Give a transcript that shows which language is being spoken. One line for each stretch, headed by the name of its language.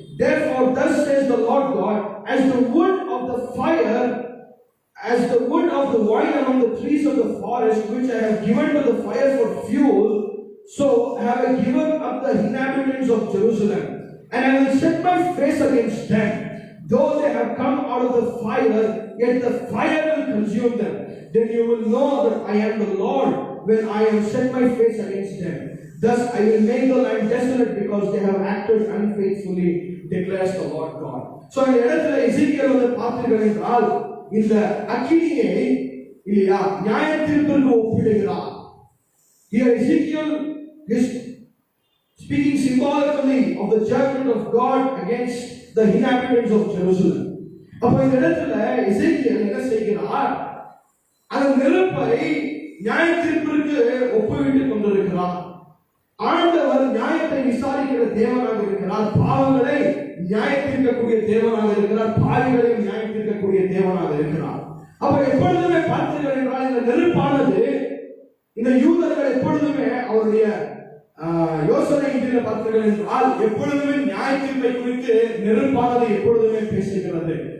English: Therefore, thus says the Lord God, as the wood of the fire, as the wood of the vine among the trees of the forest, which I have given to the fire for fuel, so have I given up the inhabitants of Jerusalem, and I will set my face against them. Though they have come out of the fire, yet the fire will consume them. Then you will know that I am the Lord, when I have set my face against them. Thus I will make the land desolate, because they have acted unfaithfully, declares the Lord God.
Tamil: So இந்த இடத்துல எசேக்கியேல் வந்து பார்த்தீர்கள் என்றால் இந்த அக்கினியை இல்லையா நியாய தீர்ப்பிற்கு ஒப்பிடுகிறார்.
English: Here Ezekiel is speaking symbolically of the judgment of God against the inhabitants of Jerusalem.
Tamil: அப்ப இந்த இடத்துல எசேக்கியேல் என்ன செய்கிறார்? அந்த நெருப்பை நியாய தீர்ப்பிற்கு ஒப்புவிட்டுக் கொண்டிருக்கிறார். ஆண்டவர் நியாயத்தை விசாரிக்கிற தேவனாக இருக்கிறார். பாவங்களை நியாய தீர்க்கக்கூடிய தேவனாக இருக்கிறார். பாவிகளையும் நியாய தீர்க்கக்கூடிய தேவனாக இருக்கிறார். அப்ப எப்பொழுதுமே பார்த்தீர்கள் என்றால் இந்த நெருப்பானது இந்த யூதர்கள் எப்பொழுதுமே அவருடைய யோசனையில் பார்த்தீர்கள் என்றால் எப்பொழுதுமே நியாய தீர்ப்பை குறித்து நெருப்பானது எப்பொழுதுமே பேசுகிறது.